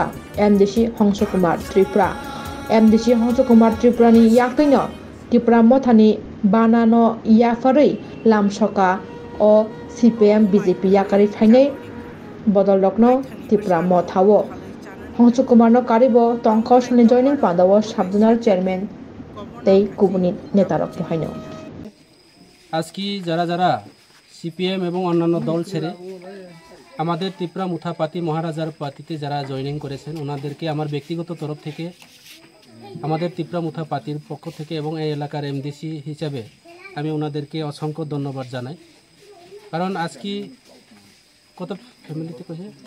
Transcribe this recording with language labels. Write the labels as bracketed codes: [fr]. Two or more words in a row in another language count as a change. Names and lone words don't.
[trp] MDC Hongso Kumar Tripura MDC Hongso Kumar Tripura ni yakino Tripura Mothani bana no yafarei lamsoka o CPM BJP yakari phainai bodol lokno Tripura Mothawo Hongso Kumar no karibo tongkos ni joining pandawo sabdunar chairman tei kubuni netarok haino [bn] আজকে যারা সিপিএম এবং অন্যান্য দল ছেড়ে আমাদের ত্রিপুরা মুথা পার্টি মহারাজার পার্টিতে যারা জয়েনিং করেছেন ওনাদেরকে আমার ব্যক্তিগত তরফ থেকে আমাদের ত্রিপুরা মুথা পার্টির পক্ষ থেকে এবং এই এলাকার এমডিসি হিসাবে আমি ওনাদেরকে অসংখ্য ধন্যবাদ জানাই কারণ আজকে কত ফ্যামিলিতে কইছে